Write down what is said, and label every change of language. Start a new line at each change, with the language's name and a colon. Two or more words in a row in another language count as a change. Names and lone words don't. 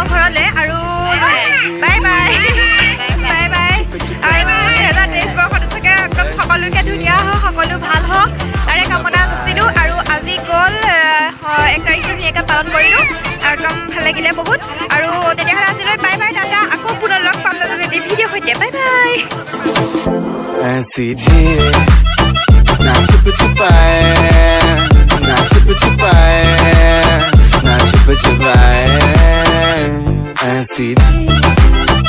Assamese: ঘৰলৈ আৰু
English: bye bye bye bye
Assamese: আৰু 2023 বৰ্ষটো চাগে একদম সকলোকে ধুনীয়া হওক সকলো ভাল হওক তাৰে কামনা যাচিলোঁ আৰু আজি গ'ল 1 তাৰিখটো ধুনীয়াকৈ পালন কৰিলোঁ আৰু একদম ভাল লাগিলে বহুত আৰু তেতিয়াহ'লে আজিলৈ
English: bye bye
Assamese: টাটা আকৌ পুনৰ লগ পাম নতুন এটি ভিডিঅ' সৈতে
English: bye bye
Hindi: ऐसी जी ना छुप छुपाए ना छुप छुपाए ना छुप छुपाए ऐसी